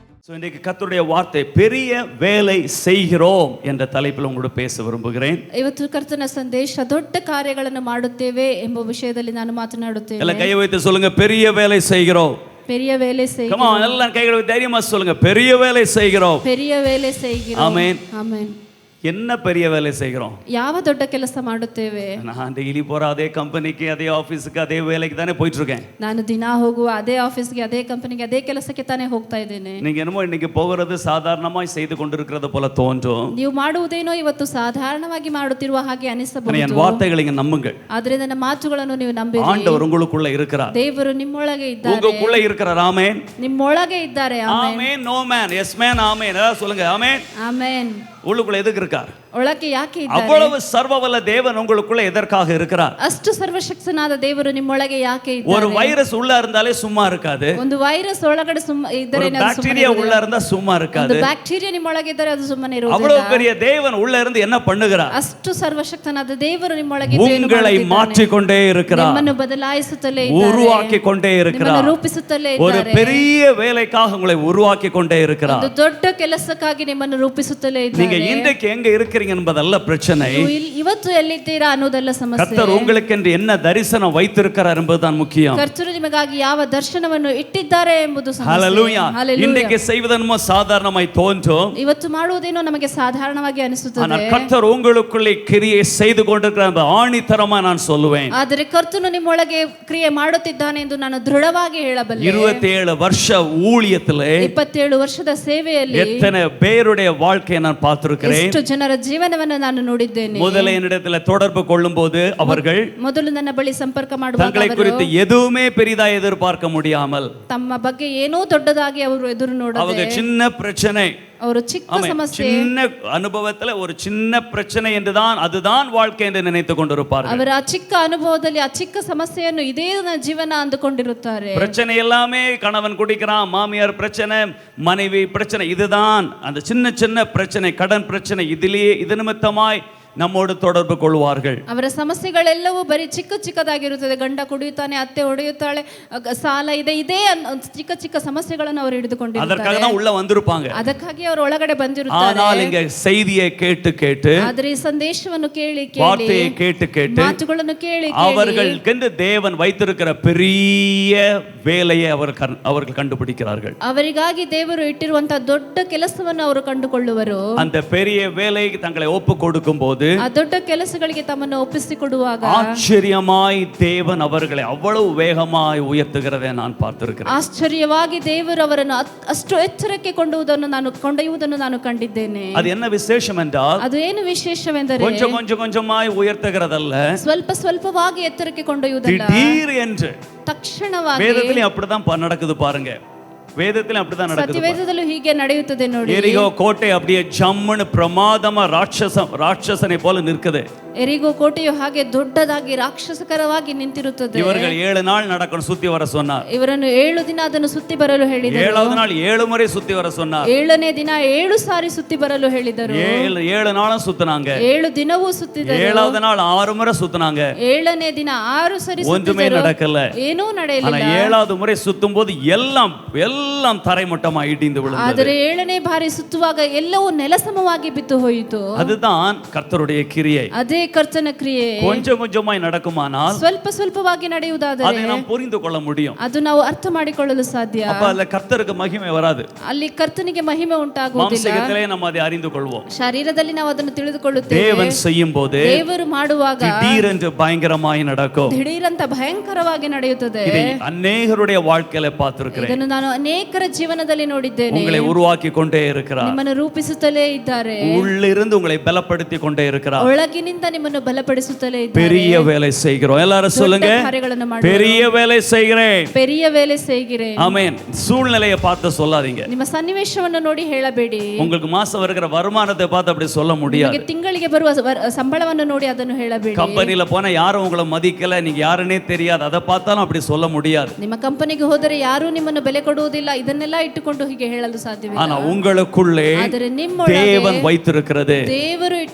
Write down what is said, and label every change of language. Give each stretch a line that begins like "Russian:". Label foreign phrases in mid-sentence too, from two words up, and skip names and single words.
Tamil: இன்றைக்கு கர்த்தருடைய வார்த்தை பெரிய வேலை செய்கிறோம் என்ற தலைப்பில் உங்களோட பேச விரும்புகிறேன்.
Kannada: ಇವತ್ತು ಕರ್ತನ ಸಂದೇಶ ದೊಡ್ಡ ಕಾರ್ಯಗಳನ್ನು ಮಾಡುತ್ತೇವೆ ಎಂಬ ವಿಷಯದಲ್ಲಿ ನಾನು ಮಾತನಾಡುತ್ತೇನೆ.
Tamil: எல்ல கை வைத்து சொல்லுங்க, பெரிய வேலை செய்கிறோம். பெரிய வேலை செய்கிறோம்.
English: Come on,
Tamil: எல்லாம் கைகளை வைத்து தைரியமா சொல்லுங்க, பெரிய வேலை செய்கிறோம். பெரிய வேலை செய்கிறோம். ஆமென். ஆமென். என்ன பெரிய வேலை செய்கிறோம்?
Kannada: ಯಾವ ದೊಡ್ಡ ಕೆಲಸ ಮಾಡುತ್ತೇವೆ?
Tamil: நான் டெய்லி போற அதே கம்பெனிக்கு அதே ஆபீஸ்க்கு அதே வேலைக்கு தானே போயிட்டு இருக்கேன்.
Kannada: ನಾನು ದಿನ ಹೋಗುವ ಅದೇ ಆಫೀಸ್ಗೆ ಅದೇ ಕಂಪನಿಗೆ ಅದೇ ಕೆಲಸಕ್ಕೆ ತಾನೇ ಹೋಗ್ತಾ ಇದ್ದೇನೆ.
Tamil: நீங்க என்னமோ இன்னைக்கு போகிறது சாதாரணமாய் செய்து கொண்டிருக்கிறது போல தோன்றும்.
Kannada: ನೀವು ಮಾಡುವುದೇನೋ ಇವತ್ತು ಸಾಧಾರಣವಾಗಿ ಮಾಡುತ್ತಿರುವ ಹಾಗೆ
Tamil: என்
Kannada: ಅನಿಸಬಹುದು.
Tamil: வார்த்தைகளை நீங்க நம்புங்கள்.
Kannada: ಆದರೆ ನನ್ನ ಮಾತುಗಳನ್ನು ನೀವು ನಂಬಿರಿ.
Tamil: ஆண்டவர் உங்களுக்குள்ள இருக்கிறார்.
Kannada: ದೇವರು ನಿಮ್ಮೊಳಗೆ ಇದ್ದಾರೆ.
Tamil: உங்களுக்குள்ள இருக்கிறார். ஆமென்.
Kannada: ನಿಮ್ಮೊಳಗೆ ಇದ್ದಾರೆ.
Tamil: ஆமென்.
English: no man yes man.
Tamil: ஆமென். சொல்லுங்க ஆமென்.
Kannada: ಆಮೆನ್.
Tamil: உள்ளுக்குள்ள எதுக்கு இருக்கார்?
Kannada: ಒಳಗೆ ಯಾಕೆ ಇದ್ದಾರೆ?
Tamil: அவ்வளவு சர்வவல்ல தேவன் உங்களுக்குள்ள எதற்காக இருக்கிறார்?
Kannada: ಅಷ್ಟು ಸರ್ವಶಕ್ತನಾದ ದೇವರು ನಿಮ್ಮೊಳಗೆ ಯಾಕೆ ಇದ್ದಾರೆ?
Tamil: ஒரு வைரஸ் உள்ள இருந்தாலே சும்மா இருக்காது.
Kannada: ಒಂದು ವೈರಸ್ ಒಳಗಡೆ ಇದ್ದರೆ
Tamil: ஒரு பாக்டீரியா உள்ள இருந்தா சும்மா இருக்காது.
Kannada: ಒಂದು ಬ್ಯಾಕ್ಟೀರಿಯಾ ನಿಮ್ಮೊಳಗೆ ಇದ್ದರೆ ಅದು ಸುಮ್ಮನೆ ಇರುವುದಿಲ್ಲ.
Tamil: அவ்வளவு பெரிய தேவன் உள்ள இருந்து என்ன பண்ணுகிறார்?
Kannada: ಅಷ್ಟು ಸರ್ವಶಕ್ತನಾದ ದೇವರು ನಿಮ್ಮೊಳಗೆ ಇದ್ದು ಏನು
Tamil: உங்களை
Kannada: ಮಾಡುತ್ತಿದ್ದಾನೆ?
Tamil: மாற்றிக்கொண்டே இருக்கிறார்.
Kannada: ನಿಮ್ಮನ್ನು ಬದಲಾಯಿಸುತ್ತಲೇ ಇದ್ದಾರೆ.
Tamil: உருவாக்கிக் கொண்டே இருக்கிறார்.
Kannada: ನಿಮ್ಮನ್ನು ರೂಪಿಸುತ್ತಲೇ
Tamil: ஒரு
Kannada: ಇದ್ದಾರೆ.
Tamil: பெரிய வேலைக்காக உங்களை உருவாக்கிக் கொண்டே இருக்கிறார்.
Kannada: ಒಂದು ದೊಡ್ಡ ಕೆಲಸಕ್ಕಾಗಿ ನಿಮ್ಮನ್ನು ರೂಪಿಸುತ್ತಲೇ
Tamil: நீங்க
Kannada: ಇದ್ದಾರೆ.
Tamil: இன்றைக்கு எங்க இருக்கிறீங்க என்பதல்ல பிரச்சனை.
Kannada: ಇವತ್ತು ಎಲ್ಲಿದ್ದೀರಾ ಅನ್ನೋದಲ್ಲ ಸಮಸ್ಯೆ.
Tamil: கர்த்தர் உங்களுக்கென்று என்ன தரிசனம் வைத்திருக்கிறார் என்பதுதான் முக்கியம்.
Kannada: ಕರ್ತರು ನಿಮಗಾಗಿ ಯಾವ ದರ್ಶನವನ್ನು ಇಟ್ಟಿದ್ದಾರೆ ಎಂಬುದು ಸಮಸ್ಯೆ.
Tamil: ஹalleluya.
Kannada: Hallelujah.
Tamil: இன்றைக்கு செய்வதென்னமோ சாதாரணமாய் தோன்றும்.
Kannada: ಇವತ್ತು ಮಾಡುವುದೇನೋ ನಮಗೆ ಸಾಧಾರಣವಾಗಿ ಅನಿಸುತ್ತದೆ.
Tamil: ஆனால் கர்த்தர் உங்களுக்குள்ளே கிரியை செய்து கொண்டிருக்கிறார் என்று ஆணித்தரமா நான் சொல்லுவேன்.
Kannada: ಆದರೆ ಕರ್ತನು ನಿಮ್ಮೊಳಗೆ ಕ್ರಿಯೆ ಮಾಡುತ್ತಿದ್ದಾನೆ ಎಂದು ನಾನು ದೃಢವಾಗಿ ಹೇಳಬಲ್ಲೆ.
Tamil: 27 வருஷ ஊழியத்திலே
Kannada: 27 ವರ್ಷದ ಸೇವೆಯಲ್ಲಿ
Tamil: எத்தனை பேருடைய வாழ்க்கையை நான் பார்த்திருக்கிறேன்.
Kannada: ಎಷ್ಟು ಜನರ ಜೀವನವನ್ನು ನಾನು ನೋಡಿದ್ದೇನೆ.
Tamil: முதல்ல என்னிடத்துல தொடர்பு கொள்ளும்போது அவர்கள்
Kannada: ಮೊದಲು ನನ್ನ ಬಳಿ ಸಂಪರ್ಕ ಮಾಡುವಾಗ
Tamil: தங்களை குறித்து எதுவுமே பெரிதா எதிர்பார்க்க முடியாமல்
Kannada: ತಮ್ಮ ಬಗ್ಗೆ ಏನೋ ದೊಡ್ಡದಾಗಿ ಅವರು ಎದುರು
Tamil: அவங்க
Kannada: ನೋಡದೆ
Tamil: சின்ன பிரச்சனை,
Kannada: ಅವರು ಚಿಕ್ಕ ಸಮಸ್ಯೆ,
Tamil: சின்ன அனுபவத்துல ஒரு சின்ன பிரச்சனை என்றுதான் அதுதான் வாழ்க்கை என்று நினைத்து கொண்டிருப்பார்கள்.
Kannada: ಅವರ ಆ ಚಿಕ್ಕ ಅನುಭವದಲ್ಲಿ ಆ ಚಿಕ್ಕ ಸಮಸ್ಯೆಯನ್ನು ಇದೇ ನನ್ನ ಜೀವನ ಅಂದುಕೊಂಡಿರುತ್ತಾರೆ.
Tamil: பிரச்சனை எல்லாமே கணவன் குடிக்கிறான், மாமியார் பிரச்சனை, மனைவி பிரச்சனை, இதுதான் அந்த சின்ன சின்ன பிரச்சனை, கடன் பிரச்சனை, இதிலேயே இது நிமித்தமாய் நம்மோடு தொடர்பு கொள்வார்கள்.
Kannada: ಅವರ ಸಮಸ್ಯೆಗಳೆಲ್ಲವೂ ಬರೀ ಚಿಕ್ಕ ಚಿಕ್ಕದಾಗಿರುತ್ತದೆ. ಗಂಡ ಕುಡಿಯುತ್ತಾನೆ, ಅತ್ತೆ ಹೊಡೆಯುತ್ತಾಳೆ, ಸಾಲ ಇದೆ, ಇದೇ ಚಿಕ್ಕ ಚಿಕ್ಕ ಸಮಸ್ಯೆಗಳನ್ನು ಅವರು ಹಿಡಿದುಕೊಂಡಿರುತ್ತಾರೆ.
Tamil: அதற்காக தான் உள்ள வந்திருப்பாங்க.
Kannada: ಅದಕ್ಕಾಗಿ ಅವರು ಒಳಗಡೆ ಬಂದಿರುತ್ತಾರೆ.
Tamil: ஆனால் இங்க செய்தியை கேட்டு கேட்டு,
Kannada: ಆದರೆ ಈ ಸಂದೇಶವನ್ನು ಕೇಳಿ ಕೇಳಿ,
Tamil: வார்த்தையை கேட்டு கேட்டு,
Kannada: ಮಾತುಗಳನ್ನು ಕೇಳಿ ಕೇಳಿ
Tamil: அவர்களுக்கென்று தேவன் வைத்திருக்கிற பெரிய வேலையை அவர்கள் கண்டுபிடிக்கிறார்கள்.
Kannada: ಅವರಿಗಾಗಿ ದೇವರು ಇಟ್ಟಿರುವಂತಹ ದೊಡ್ಡ ಕೆಲಸವನ್ನು ಅವರು ಕಂಡುಕೊಳ್ಳುವರು.
Tamil: அந்த பெரிய வேலைக்கு தங்களை ஒப்பு கொடுக்கும் போது
Kannada: ಆ ದೊಡ್ಡ ಕೆಲಸಗಳಿಗೆ ತಮ್ಮನ್ನು ಒಪ್ಪಿಸಿಕೊಡುವಾಗ
Tamil: ஆச்சரியமாய் தேவன் அவர்களை அவ்வளவு வேகமாய் உயர்த்துகிறதை நான் பார்த்திருக்கிறேன்.
Kannada: ಆಶ್ಚರ್ಯವಾಗಿ ದೇವರು ಅವರನ್ನು ಅಷ್ಟು ಎತ್ತರಕ್ಕೆ ಕೊಂಡೊಯ್ಯುವುದನ್ನು ನಾನು ಕಂಡಿದ್ದೇನೆ.
Tamil: அது என்ன விசேஷம் என்றால்,
Kannada: ಅದು ಏನು ವಿಶೇಷವೆಂದರೆ
Tamil: கொஞ்சம் கொஞ்சம் கொஞ்சமாய் உயர்த்துகிறதல்ல,
Kannada: ಸ್ವಲ್ಪ ಸ್ವಲ್ಪವಾಗಿ ಎತ್ತರಕ್ಕೆ ಕೊಂಡೊಯ್ಯುವುದಲ್ಲ,
Tamil: திடீர் என்று.
Kannada: ತಕ್ಷಣವಾಗಿ.
Tamil: வேதத்திலே அப்படிதான் நடக்குது பாருங்க. வேதத்திலே அப்படிதான் நடக்குது.
Kannada: ಸತ್ಯವೇದದಲ್ಲೂ ಹೀಗೆ ನಡೆಯುತ್ತದೆ ನೋಡಿ.
Tamil: எரிகோ கோட்டை அப்படியே ஜம்முன்னு பிரமாதமா ராட்சசனை போல நிற்குது.
Kannada: ಎರಿಗೋ ಕೋಟೆಯು ಹಾಗೆ ದೊಡ್ಡದಾಗಿ ರಾಕ್ಷಸಕರವಾಗಿ ನಿಂತಿರುತ್ತದೆ.
Tamil: இவர்கள் 7 நாள் நடக்கணும், சுத்தி வர சொன்னார்.
Kannada: ಇವರನ್ನು 7 ದಿನ ಅದನ್ನು ಸುತ್ತಿ ಬರಲು ಹೇಳಿದರು.
Tamil: 7வது நாள் 7 முறை சுத்தி வர சொன்னார்.
Kannada: 7ನೇ ದಿನ 7 ಸಾರಿ ಸುತ್ತಿ ಬರಲು ಹೇಳಿದರು.
Tamil: 7 நாளும் சுத்தினாங்க.
Kannada: 7 ದಿನವೂ ಸುತ್ತಿದರು.
Tamil: 7வது நாள் 6 முறை சுத்தினாங்க.
Kannada: 7ನೇ ದಿನ 6 ಸರಿ
Tamil: ஒன்றுமே
Kannada: ಸುತ್ತಿದರು.
Tamil: நடக்கல.
Kannada: ಏನೂ ನಡೆಯಲಿಲ್ಲ.
Tamil: ஆனா 7வது முறை சுத்தும் போது எல்லாம் தரைமட்டமா இடிந்து விழுந்தது.
Kannada: ಆದರೆ 7ನೇ ಬಾರಿ ಸುತ್ತುವಾಗ ಎಲ್ಲವೂ ನೆಲಸಮವಾಗಿ ಬಿದ್ದು ಹೋಯಿತು.
Tamil: அதுதான் கர்த்தருடைய கிரியை.
Kannada: ಅದೇ ಕರ್ತನ ಕ್ರಿಯೆ.
Tamil: கொஞ்சம் கொஞ்சமாய் நடக்குமானால்
Kannada: ಸ್ವಲ್ಪ ಸ್ವಲ್ಪವಾಗಿ ನಡೆಯುವುದಾದರೆ
Tamil: அதை நாம் புரிந்து கொள்ள முடியும்.
Kannada: ಅದು ನಾವು ಅರ್ಥ ಮಾಡಿಕೊಳ್ಳಲು ಸಾಧ್ಯ.
Tamil: அப்ப அதுல கர்த்தருக்கு மகிமை வராது.
Kannada: ಅಲ್ಲಿ ಕರ್ತನಿಗೆ ಮಹಿಮೆ ಉಂಟಾಗುವುದಿಲ್ಲ.
Tamil: மாம்சத்திலே நாம் அதை அறிந்து கொள்வோம்.
Kannada: ಶರೀರದಲ್ಲಿ ನಾವು ಅದನ್ನು ತಿಳಿದುಕೊಳ್ಳುತ್ತೇವೆ.
Tamil: தேவன் செய்யும் போது
Kannada: ದೇವರು ಮಾಡುವಾಗ
Tamil: திடீரென்று பயங்கரமாய் நடக்கும்.
Kannada: ದಿಢೀರಂತ ಭಯಂಕರವಾಗಿ ನಡೆಯುತ್ತದೆ.
Tamil: இதை அநேகருடைய வாழ்க்கையில பார்த்திருக்கிறேன்.
Kannada: ಇದನ್ನು ನಾನು ಅನೇಕರ ಜೀವನದಲ್ಲಿ ನೋಡಿದ್ದೇನೆ.
Tamil: உங்களை உருவாக்கி கொண்டே இருக்கிறார்.
Kannada: ನಿಮ್ಮನ್ನು ರೂಪಿಸುತ್ತಲೇ ಇದ್ದಾರೆ.
Tamil: உள்ளிருந்து உங்களை பலப்படுத்தி கொண்டே இருக்கிறார்.
Kannada: ಒಳಗಿನಿಂದ ನಿಮ್ಮನ್ನು ಬಲಪಡಿಸುತ್ತಲೇ ಇದ್ದಾರೆ.
Tamil: பெரிய வேலை செய்கிறோம். எல்லாரும் சொல்லுங்க, பெரிய வேலை செய்கிறேன். பெரிய வேலை செய்கிறேன். ஆமென். சூழ்நிலையை பார்த்து சொல்லாதீங்க.
Kannada: ನಿಮ್ಮ ಸನ್ನಿವೇಶವನ್ನು ನೋಡಿ ಹೇಳಬೇಡಿ.
Tamil: உங்களுக்கு மாசம் வருகிற வருமானத்தை பார்த்து அப்படி சொல்ல முடியாது.
Kannada: ನಿಮಗೆ ತಿಂಗಳಿಗೆ ಬರುವ ಸಂಬಳವನ್ನು ನೋಡಿ ಅದನ್ನು ಹೇಳಬೇಡಿ.
Tamil: கம்பெனில போனா யாரும் உங்களை மதிக்கல, நீங்க யாருன்னே தெரியாது, அதை பார்த்தாலும் அப்படி சொல்ல முடியாது.
Kannada: ನಿಮ್ಮ ಕಂಪನಿಗೆ ಹೋದರೆ ಯಾರೂ ನಿಮ್ಮನ್ನು ಬೆಲೆ ಕೊಡುವುದಿಲ್ಲ, ಇದನ್ನೆಲ್ಲ ಇಟ್ಟುಕೊಂಡು ಹೀಗೆ ಹೇಳಲು ಸಾಧ್ಯವಿಲ್ಲ.
Tamil: ஆனா உங்களுக்குள்ளே
Kannada: ಆದರೆ ನಿಮ್ಮೊಳಗೆ
Tamil: தேவன் வைத்திருக்கிறது,
Kannada: ದೇವರು ಇಟ್ಟಿರುವುದನ್ನು,